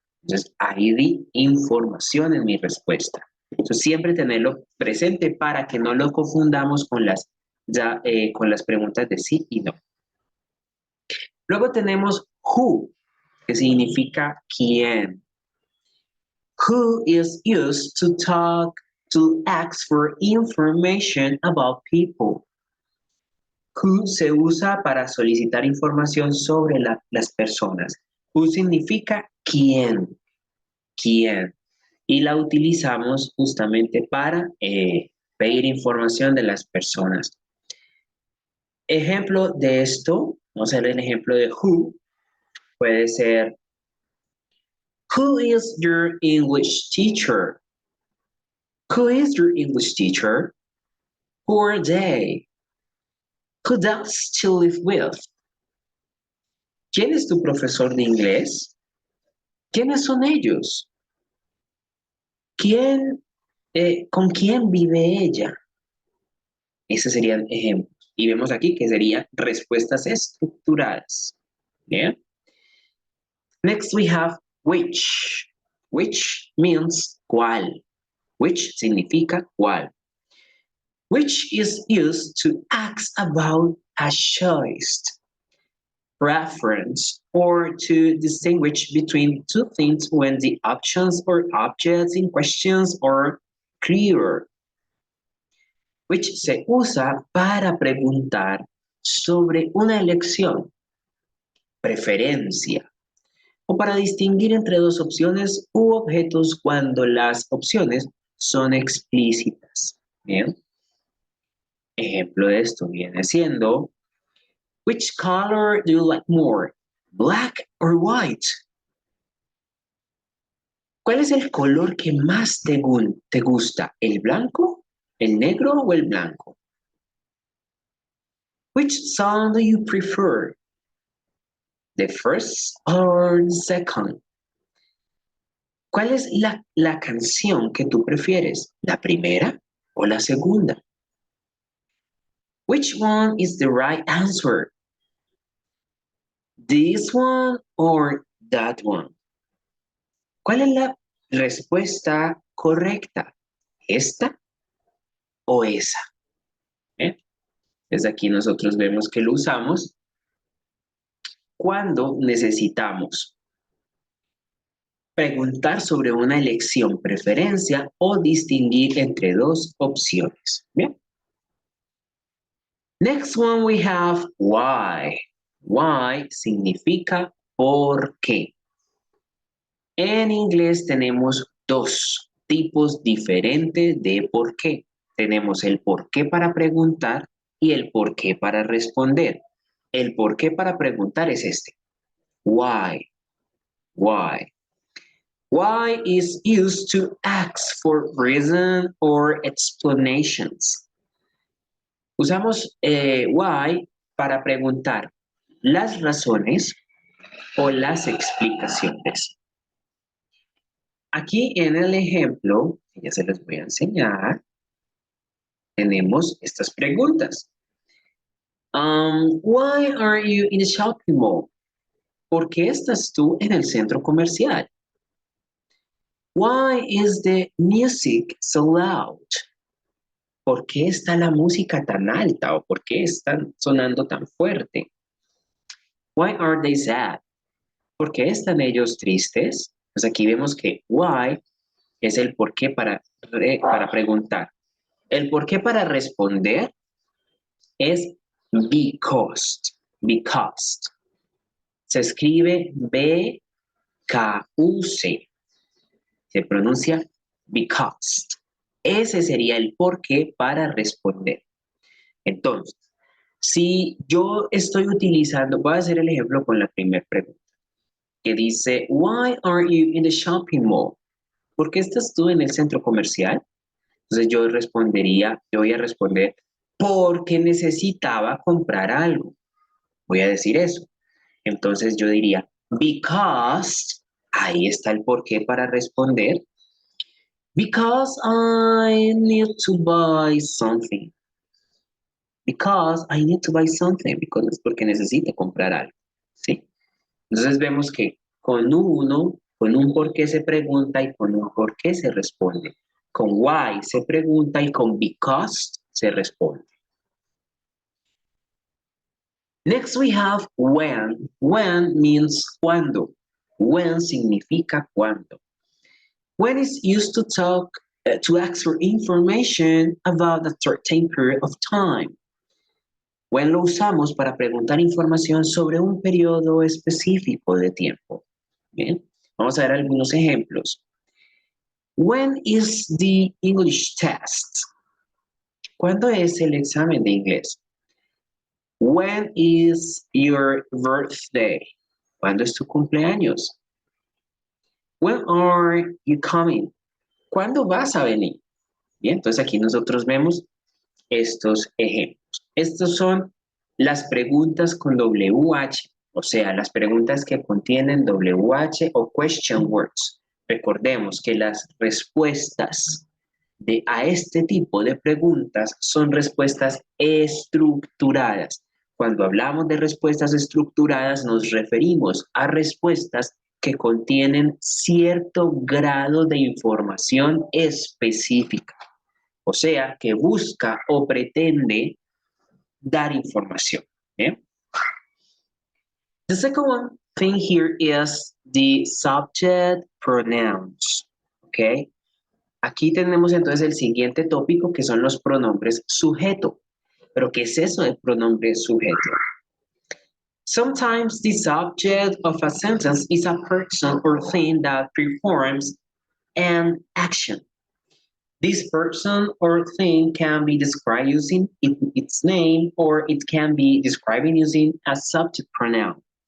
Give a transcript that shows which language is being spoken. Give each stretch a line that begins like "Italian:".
Spanish: Entonces, ahí di información en mi respuesta. Entonces, siempre tenerlo presente para que no lo confundamos con con las preguntas de sí y no. Luego tenemos who, que significa quién.
English: Who is used to talk, to ask for information about people.
Spanish: Who se usa para solicitar información sobre las personas. Who significa quién, quién. Y la utilizamos justamente para pedir información de las personas. Ejemplo de esto, vamos a ver el ejemplo de who, puede ser,
English: who is your English teacher? Who is your English teacher? Who are they? Who does she live with?
Spanish: ¿Quién es tu profesor de inglés? ¿Quiénes son ellos? ¿Con quién vive ella? Esos serían ejemplos. Y vemos aquí que serían respuestas estructuradas. ¿Bien?
English: Next we have which. Which means
Spanish: cuál. Which significa cuál.
English: Which is used to ask about a choice, preference, or to distinguish between two things when the options or objects in questions are clear.
Spanish: Which se usa para preguntar sobre una elección, preferencia, o para distinguir entre dos opciones u objetos cuando las opciones son explícitas. Bien. Ejemplo de esto viene siendo,
English: which color do you like more, black or white?
Spanish: ¿Cuál es el color que más te gusta? ¿El blanco, el negro o el blanco?
English: Which song do you prefer? The first or the second?
Spanish: ¿Cuál es la canción que tú prefieres? ¿La primera o la segunda?
English: Which one is the right answer? This one or that one?
Spanish: ¿Cuál es la respuesta correcta? ¿Esta o esa? Desde aquí nosotros vemos que lo usamos cuando necesitamos preguntar sobre una elección, preferencia o distinguir entre dos opciones. Bien.
English: Next one we have why. Why
Spanish: significa por qué. En inglés tenemos dos tipos diferentes de por qué. Tenemos el por qué para preguntar y el por qué para responder. El por qué para preguntar es este.
English: Why. Why. Why is used to ask for reason or explanations.
Spanish: Usamos why para preguntar las razones o las explicaciones. Aquí en el ejemplo, que ya se les voy a enseñar, tenemos estas preguntas.
English: Why are you in the shopping mall?
Spanish: ¿Por qué estás tú en el centro comercial?
English: Why is the music so loud?
Spanish: ¿Por qué está la música tan alta o por qué están sonando tan fuerte? Why are they sad? ¿Por qué están ellos tristes? Pues aquí vemos que why es el por qué para preguntar. El por qué para responder es because. Because. Se escribe B-K-U-C. Se pronuncia because. Ese sería el por qué para responder. Entonces, si yo estoy utilizando, voy a hacer el ejemplo con la primera pregunta. que dice,
English: Why are you in the shopping mall?
Spanish: ¿Por qué estás tú en el centro comercial? Entonces yo voy a responder, porque necesitaba comprar algo. Voy a decir eso. Entonces yo diría, because, ahí está el porqué para responder,
English: because I need to buy something. Because I need to buy something,
Spanish: because es porque necesito comprar algo, ¿sí? Entonces vemos que con un por qué se pregunta y con un por qué se responde. Con why se pregunta y con because se responde.
English: Next we have when. When means cuando.
Spanish: When significa cuando.
English: When is used to talk, to ask for information about a certain period of time.
Spanish: When lo usamos para preguntar información sobre un periodo específico de tiempo. Bien, vamos a ver algunos ejemplos.
English: When is the English test?
Spanish: ¿Cuándo es el examen de inglés?
English: When is your birthday?
Spanish: ¿Cuándo es tu cumpleaños?
English: When are you coming?
Spanish: ¿Cuándo vas a venir? Bien, entonces aquí nosotros vemos estos ejemplos. Estos son las preguntas con WH, o sea, las preguntas que contienen WH o question words. Recordemos que las respuestas a este tipo de preguntas son respuestas estructuradas. Cuando hablamos de respuestas estructuradas nos referimos a respuestas que contienen cierto grado de información específica, o sea, que busca o pretende dar información. ¿Eh?
English: The second one thing here is the subject pronouns. Okay.
Spanish: Aquí tenemos entonces el siguiente tópico que son los pronombres sujeto. ¿Pero qué es eso de pronombre sujeto?
English: Sometimes the subject of a sentence is a person or thing that performs an action. This person or thing can be described using its name, or it can be described using a subject pronoun.